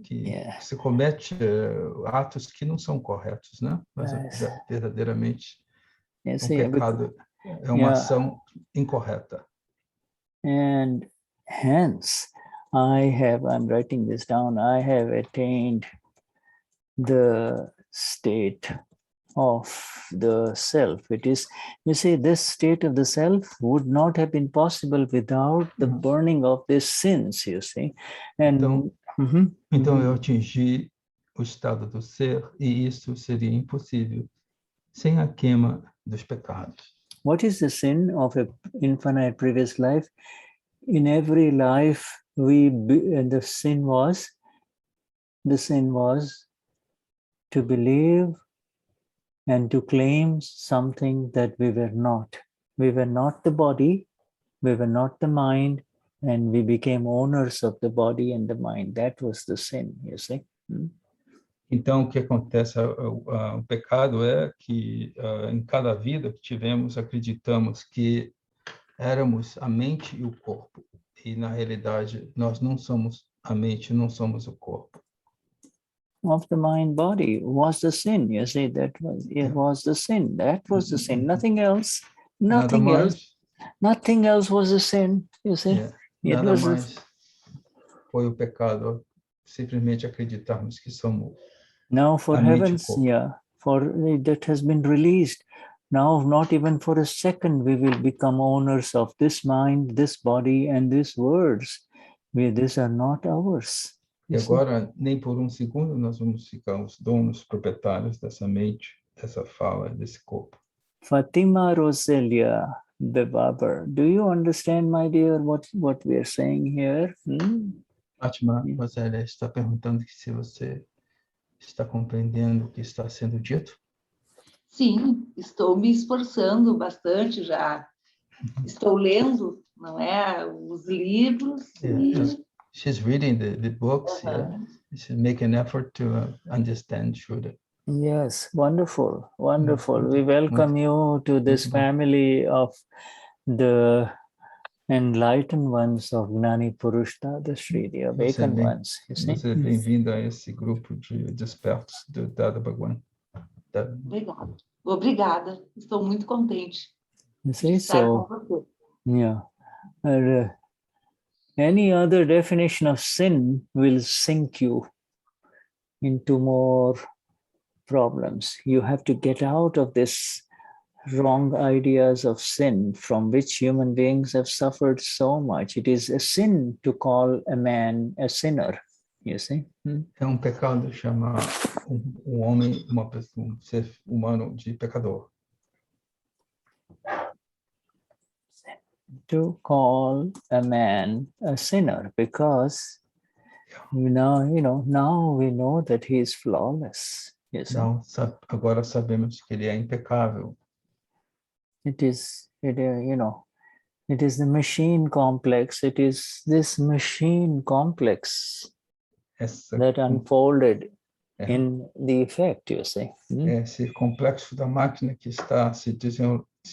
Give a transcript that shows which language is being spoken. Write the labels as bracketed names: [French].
[Portuguese] Que se comete atos que não são corretos, né? Mas verdadeiramente pecado é uma ação incorreta. [English] And hence, I'm writing this down, I have attained the state of the self. It is, you see, this state of the self would not have been possible without the burning of these sins, you see. And [Portuguese] então eu atingi o estado do ser e isso seria impossível sem a queima dos pecados. [English] What is the sin of an infinite previous life? In every life, the sin was to believe and to claim something that we were not. We were not the body, we were not the mind, and we became owners of the body and the mind. That was the sin, you see. [Portuguese] Então, o que acontece, o pecado é que em cada vida que tivemos, acreditamos que éramos a mente e o corpo. E, na realidade, nós não somos a mente, não somos o corpo. [English] Of the mind body was the sin, you see, was the sin. That was the sin, nothing else. Nothing else was the sin, you see. [Portuguese] Nada mais foi o pecado, simplesmente acreditarmos que somos. [English] Now, for heaven's, for that has been released. Now, not even for a second, we will become owners of this mind, this body, and these words. These are not ours. [Portuguese] E agora, nem por um segundo, nós vamos ficar os donos, proprietários dessa mente, dessa fala, desse corpo. [English] Fatima Roselia Bebaber, do you understand, my dear, what we are saying here? [Portuguese] Fátima Rosélia está perguntando se você está compreendendo o que está sendo dito? Sim, estou me esforçando bastante já. Estou lendo, não é, os livros. [English] She's reading the books. She's making an effort to understand Shuddha. Yes, wonderful, wonderful. We welcome you to this family of the enlightened ones of Gnani Purush Dadashri, the awakened ones. [Portuguese] Você é bem-vindo a esse grupo de despertos do Dada Bhagwan. Obrigada. Estou muito contente. [English] You see, so, yeah. Any other definition of sin will sink you into more problems. You have to get out of this wrong ideas of sin from which human beings have suffered so much. It is a sin to call a man a sinner, you see. [Portuguese] É um pecado chamar homem, uma pessoa, um ser humano de pecador. [English] To call a man a sinner because now, now we know that he is flawless. You see. [Portuguese] Não, agora sabemos que ele é impecável. [English] It is the machine complex. It is this machine complex that unfolded in the effect, you see. [Portuguese] Esse complexo da máquina que está se desenrolando.